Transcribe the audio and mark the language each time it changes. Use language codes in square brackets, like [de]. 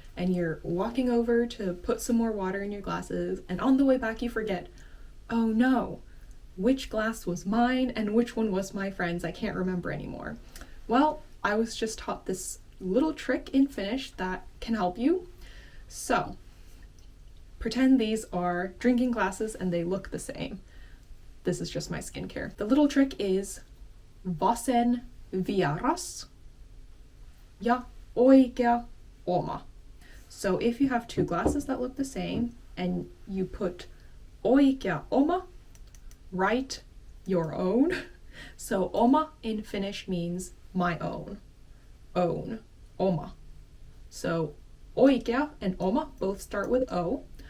[en] And you're walking over to put some more water in your glasses, and on the way back you forget, oh no, which glass was mine and which one was my friend's? I can't remember anymore. Well, I was just taught this little trick in Finnish that can help you. So, pretend these are drinking glasses and they look the same. This is just my skincare. The little trick is [fi] vasen vieras ja oikea oma. [en] So if you have two glasses that look the same and you put oikea oma, right, your own. So oma in Finnish means my own. Own. Oma. So oikea and oma both start with O.